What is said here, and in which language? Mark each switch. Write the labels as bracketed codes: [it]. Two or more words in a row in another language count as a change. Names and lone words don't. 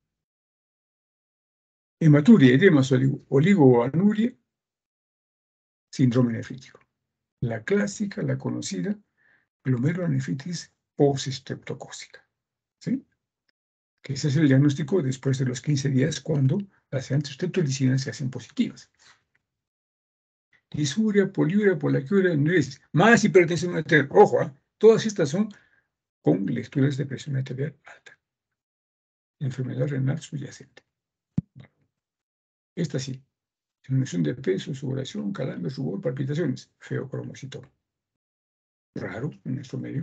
[es] Hematuria, edemas, oligoanuria, síndrome nefrítico. La clásica, la conocida, glomerulonefritis postestreptocócica. ¿Sí? Que ese es el diagnóstico después de los 15 días cuando las antistreptolicinas se hacen positivas. Disuria, poliuria, polaquiuria, anuresis, más hipertensión arterial. Ojo, todas estas son con lecturas de presión arterial alta. Enfermedad renal subyacente. Esta sí. Disminución de peso, sudoración, calambres, rubor, palpitaciones. Feocromocitoma. Raro en nuestro medio.